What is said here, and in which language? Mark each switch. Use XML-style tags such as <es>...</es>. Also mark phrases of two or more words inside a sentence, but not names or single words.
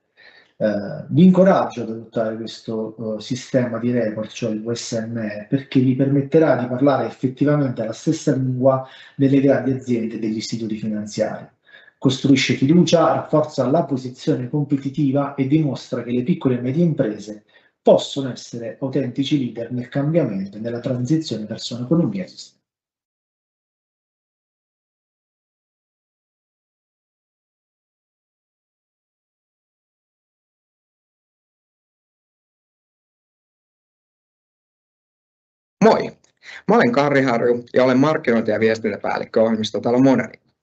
<it>Vi incoraggio ad adottare questo sistema di report, cioè il WSME, perché vi permetterà di parlare effettivamente la stessa lingua delle grandi aziende e degli istituti finanziari. Costruisce fiducia, rafforza la posizione competitiva e dimostra che le piccole e medie imprese possono essere autentici leader nel cambiamento e nella transizione verso un'economia sostenibile.</it> <fi>Moi! Mä olen Karri Harju ja olen markkinointi- ja viestintäpäällikkö ohjelmistotalo Moneri.</fi>